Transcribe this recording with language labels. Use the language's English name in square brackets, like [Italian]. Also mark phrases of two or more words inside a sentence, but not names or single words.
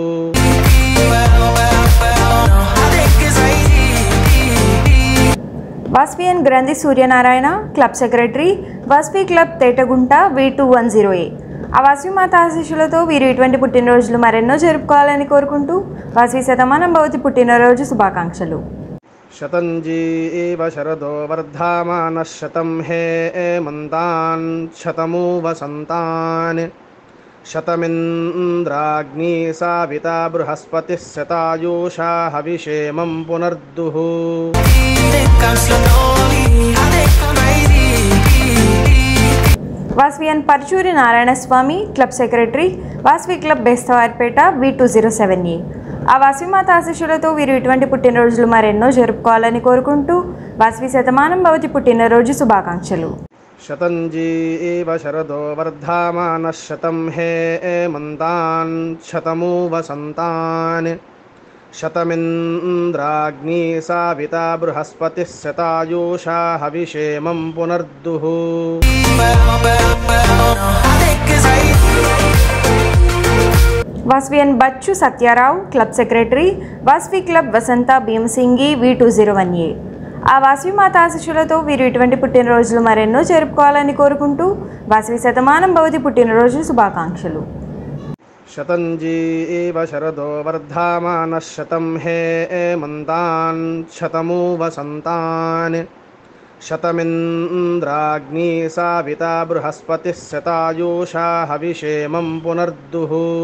[Telugu] వాస్వియన్ గ్రంథి సూర్యనారాయణ [English] club secretary [Telugu] వాస్వి క్లబ్ తేటగుంట V210A. ఆ వాస్విమాత ఆశీస్సులతో వీరు ఇటువంటి పుట్టినరోజులు మరెన్నో జరుపుకోవాలని కోరుకుంటూ వాస్వి [Sanskrit] శతమానం భవతి [Telugu] పుట్టినరోజు శుభాకాంక్షలు. [Sanskrit] शतञ्जीव शरदो वर्धमानः शतं हेमन्तान् शतमु वसन्तान् शतमिन्द्राग्नी साविता बृहस्पतिः शतायुषा हविषेमं पुनर्दुः [Telugu] వాస్వియన్ పర్చూరి నారాయణస్వామి [English] club secretary [Telugu] వాస్వి క్లబ్ బెస్తవారిపేట V207A. ఆ వాస్విమాత ఆశీస్సులతో వీరు ఇటువంటి పుట్టినరోజులు మరెన్నో జరుపుకోవాలని కోరుకుంటూ వాస్వి [Sanskrit] శతమానం భవతి [Telugu] పుట్టినరోజు శుభాకాంక్షలు. [Sanskrit] शतञ्जीव शरदो वर्धमानः शतं हेमन्तान् शतमु वसन्तान् शतमिन्द्राग्नी साविता बृहस्पतिः शतायुषा हविषेमं पुनर्दुः [Telugu] వాస్వియన్ బచ్చు సత్యారావు [English] club secretary [Telugu] వాస్వి క్లబ్ వసంత భీమసింగి V201A. ఆ వాస్విమాత ఆశీస్సులతో వీరు ఇటువంటి పుట్టినరోజులు మరెన్నో జరుపుకోవాలని కోరుకుంటూ వాస్వి [Sanskrit] శతమానం భవతి [Telugu] పుట్టినరోజు శుభాకాంక్షలు. [Sanskrit] शतञ्जीव शरदो वर्धमानः शतं हेमन्तान् शतमु वसन्तान् शतमिन्द्राग्नी साविता बृहस्पतिः शतायुषा हविषेमं पुनर्दुः